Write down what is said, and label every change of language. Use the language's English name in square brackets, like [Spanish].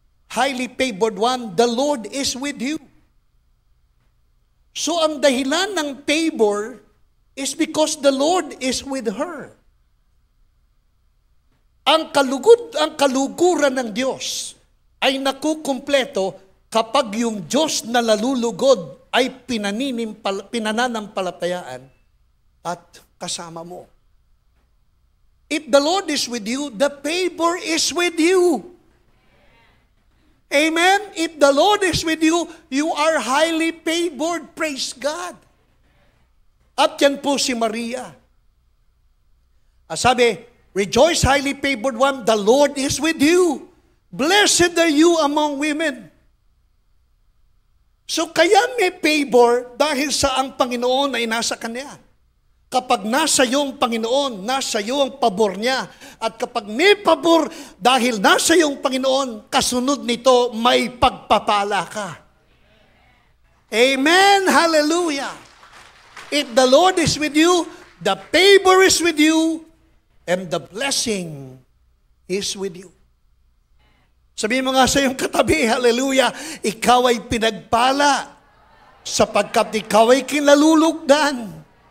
[English] highly favored one, the Lord is with you. So [Filipino] ang dahilan ng [English] favor is because the Lord is with her. [Filipino] Ang kaluguran ng Diyos ay nakukumpleto kapag yung Diyos na nalulugod ay pinananampalatayaan at kasama mo. [English] If the Lord is with you, the favor is with you. Amen? If the Lord is with you, you are highly favored. Praise God. [Filipino] At yan po si Maria. Sabi, [English] rejoice, highly favored one, the Lord is with you. Blessed are you among women. [Filipino] So kaya may favor dahil sa ang Panginoon ay nasa kanya. Kapag nasa iyong Panginoon, nasa iyo ang pabor niya. At kapag may pabor dahil nasa iyong Panginoon, kasunod nito may pagpapala ka. Amen. Hallelujah. [English] If the Lord is with you, the favor is with you, and the blessing is with you. [Filipino] Sabihin mo nga sa iyong katabi, hallelujah, ikaw ay pinagpala sapagkat ikaw ay kinalulugdan.